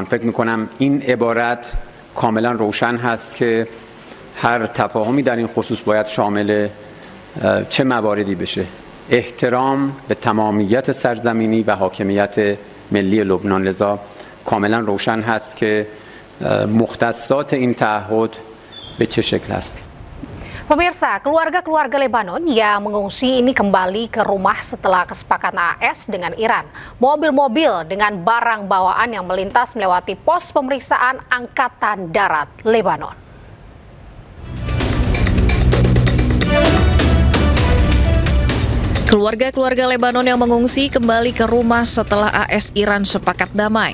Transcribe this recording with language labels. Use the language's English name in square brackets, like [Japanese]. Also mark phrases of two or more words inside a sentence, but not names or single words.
[Persian] فکر می‌کنم این عبارت کاملا روشن هست که هر تفاهمی در این خصوص باید شامل چه مواردی بشه. احترام به تمامیت سرزمینی و حاکمیت ملی لبنان. لذا کاملا روشن هست که مختصات این تعهد به چه شکل است. [Indonesian] Pemirsa, keluarga-keluarga Lebanon yang mengungsi ini kembali ke rumah setelah kesepakatan AS dengan Iran. Mobil-mobil dengan barang bawaan yang melintas melewati pos pemeriksaan Angkatan Darat Lebanon. Keluarga-keluarga Lebanon yang mengungsi kembali ke rumah setelah AS Iran sepakat damai.